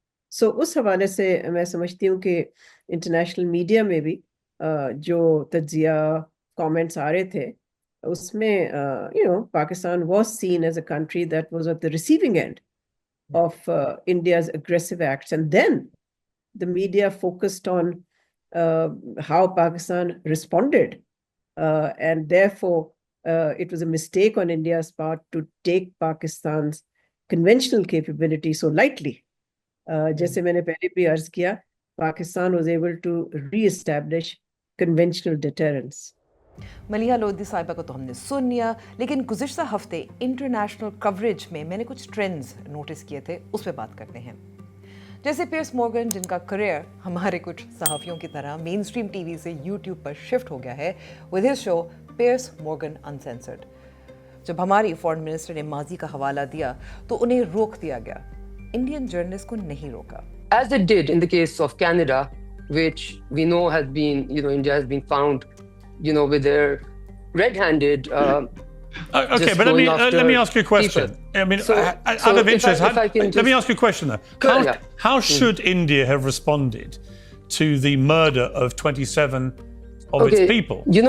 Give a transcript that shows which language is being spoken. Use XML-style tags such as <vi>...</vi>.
<en>So</en> <hi>उस हवाले से मैं समझती हूँ कि international media में भी जो तज्जिया comments आ रहे थे उसमें</hi> <en>Pakistan was seen as a country that was at the receiving end of India's aggressive acts, and then the media focused on how Pakistan responded, and therefore it was a mistake on India's part to take Pakistan's conventional capability so lightly.</en> <hi>जैसे मैंने पहले भी अर्ज किया,</hi> <en>Pakistan was able to re-establish conventional deterrence.</en> <hi>Maliha Lodhi साहिबा को तो हमने सुन लिया, लेकिन गुज़िश्ता हफ्ते इंटरनेशनल कवरेज में मैंने कुछ ट्रेंड्स नोटिस किए थे, उस पर बात करते हैं. जैसे पियर्स मॉर्गन, जिनका करियर हमारे कुछ सहाफ़ियों की तरह मेन स्ट्रीम टीवी से यूट्यूब पर शिफ्ट हो गया है with his show piers Morgan uncensored. जब हमारी फॉरेन मिनिस्टर ने माजी का हवाला दिया तो उन्हें रोक दिया गया. इंडियन जर्नलिस्ट को नहीं रोका.</hi> <en>As it did in the case of Canada, which we know has been, India has been found, with their red-handed. Okay, but let me ask you a question. People. I mean, So out of interest, let me ask you a question though. How should India have responded to the murder of 27 of its people?</en>